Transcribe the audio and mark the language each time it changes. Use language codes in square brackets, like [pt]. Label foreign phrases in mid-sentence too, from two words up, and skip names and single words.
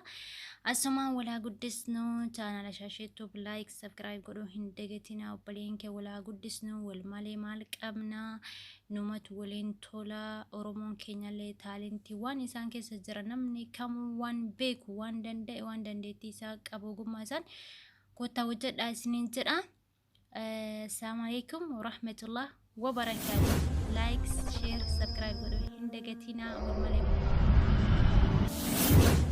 [om] Asumaan walaa guddisnu chaanala Shaasheetuub [en] like subscribe [om] godhuu hin dagatinaa. Obboleen kee walaa guddisnu wal malee maal qabnaa numatu waliin tola. Oromoon keenyallee taalentii waan isaan keessa jira namni kamuu waan beeku waan danda'e waan dandeettii isaa qabu ogummaa isaan kottaa hojjedhaa isiniin jedha. [ar] السلام عليكم ورحمة الله وبركاته. [en] Like, share, subscribe [om] godhuu hin dagatinaa wal malee.